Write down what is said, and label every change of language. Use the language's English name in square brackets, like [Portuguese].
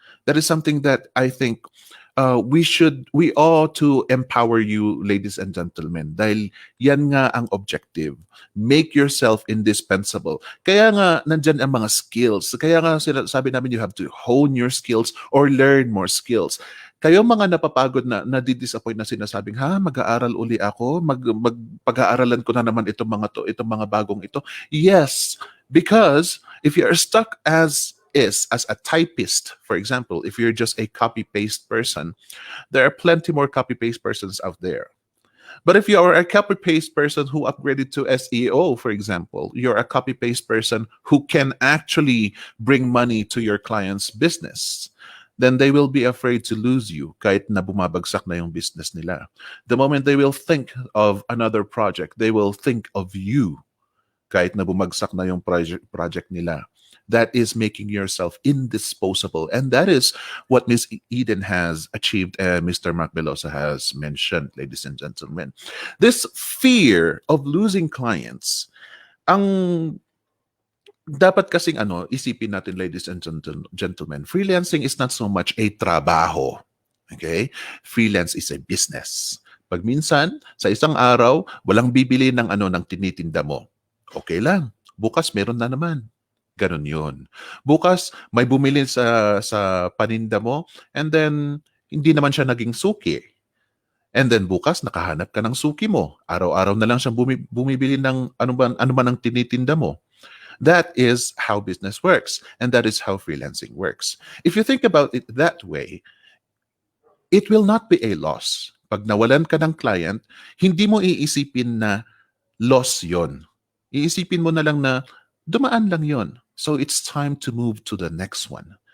[English] That is something that I think we ought to empower you, ladies and gentlemen, [Filipino] dahil yan nga ang objective. [English] Make yourself indispensable. [Filipino] Kaya nga, nandyan ang mga skills. Kaya nga, sabi namin, [English] you have to hone your skills or learn more skills. [Filipino] Kayo mga napapagod na nadi-disappoint na sinasabing, mag-aaral uli ako, pag-aaralan ko na naman itong mga bagong ito. [English] Yes, because if you are stuck as a typist, for example, if you're just a copy-paste person, there are plenty more copy-paste persons out there. But if you are a copy-paste person who upgraded to SEO, for example, you're a copy-paste person who can actually bring money to your client's business, then they will be afraid to lose you [Filipino] kahit na bumabagsak na yung business nila. [English] The moment they will think of another project, they will think of you [Filipino] kahit na bumagsak na yung project nila. [English] That is making yourself indisposable. And that is what Miss Eden has achieved and Mr. Mark Belosa has mentioned, ladies and gentlemen. This fear of losing clients, [Filipino] ang dapat kasing isipin natin, [English] ladies and gentlemen, freelancing is not so much a trabaho. Okay? Freelance is a business. [Filipino] Pag minsan, sa isang araw, walang bibili ng ng tinitinda mo. Okay lang. Bukas meron na naman. Ganon yun. Bukas, may bumili sa paninda mo and then hindi naman siya naging suki. And then bukas, nakahanap ka ng suki mo. Araw-araw na lang siyang bumibili ng ano man ang tinitinda mo. [English] That is how business works. And that is how freelancing works. If you think about it that way, it will not be a loss. [Filipino] Pag nawalan ka ng client, hindi mo iisipin na loss yon. Iisipin mo na lang na dumaan lang yon. [English] So it's time to move to the next one.